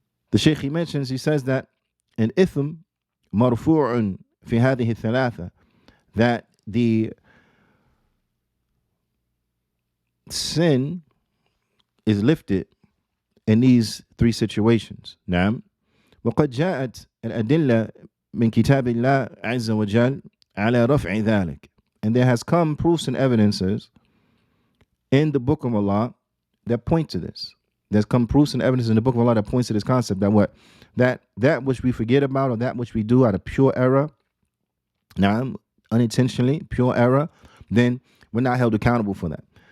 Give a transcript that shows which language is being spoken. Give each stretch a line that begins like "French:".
English: The Shaykh he mentions, he says that an ithm marfu'un fi hadhihi thalatha, that the sin is lifted in these three situations.
Arabic: نعم. وقد جاءت الأدلة من كتاب الله عز وجل على رفع ذلك.
English: And there has come proofs and evidences in the book of Allah that point to this. There's come proofs and evidence in the book of Allah that points to this concept that what? That which we forget about or that which we do out of pure error, now unintentionally, pure error, then we're not held accountable for that.